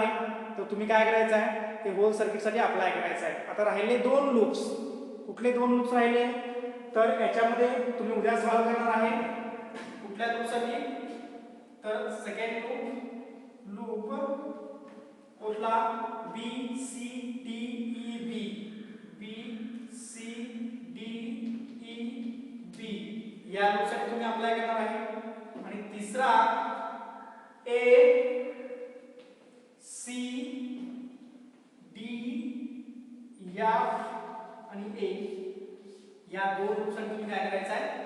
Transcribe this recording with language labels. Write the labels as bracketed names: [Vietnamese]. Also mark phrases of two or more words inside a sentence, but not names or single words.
[Marathi] तर तुम्ही काय करायचं आहे? हे [English] whole circuit [Marathi] अप्लाय करायचं आहे. आता राहिले दोन लूप्स. कुठले दोन लूप्स राहिले? तर याच्यामध्ये तुम्ही उद्या सॉल्व करणार आहे. कुठल्या लूपसाठी? तर [English] second loop [Marathi] कुठला? B C D E B B C D E B या लूपसाठी तुम्ही अप्लाय करणार आहे. आणि तिसरा A C D F आणि A या दोन लूपसाठी तुम्ही काय करायचं आहे?